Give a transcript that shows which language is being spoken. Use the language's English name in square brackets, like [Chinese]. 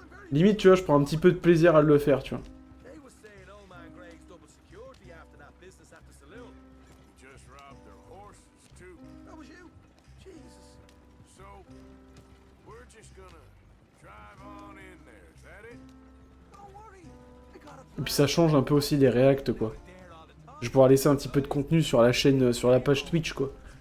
[French] Limite, tu vois, je prends un petit peu de plaisir à le faire, tu vois. [English] They was saying old man Greg's double security after that business at the saloon. He just robbed their horses, too. That was you? Jesus. So, we're just gonna drive on in there, is that it? Don't worry. I got a [French] Et puis ça change un peu aussi des réacts, quoi. Je vais pouvoir laisser un petit peu de contenu sur la chaîne, sur la page Twitch, quoi.